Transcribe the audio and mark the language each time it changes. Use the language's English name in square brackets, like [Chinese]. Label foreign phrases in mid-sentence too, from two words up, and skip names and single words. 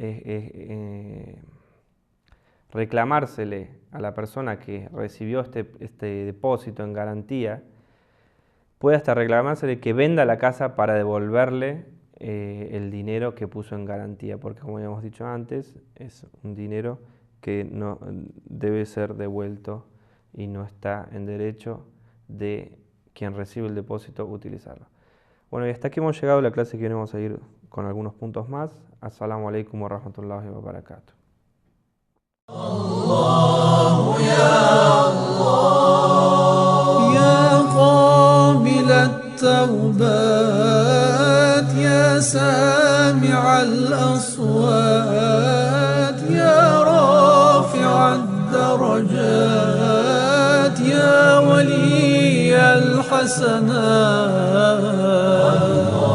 [Spanish] reclamársele a la persona que recibió este depósito en garantía, puede hasta reclamársele que venda la casa para devolverle el dinero que puso en garantía, porque como ya hemos dicho antes, es un dinero que no debe ser devuelto y no está en derecho de quien recibe el depósito utilizarlo. Bueno, y hasta aquí hemos llegado a la clase que viene, vamos a ir con algunos puntos más. [Arabic] السلام عليكم ورحمة الله وبركاته. الله يا الله يا قابل التوبات يا سامع الأصوات يا رافع الدرجات يا ولي الحسنات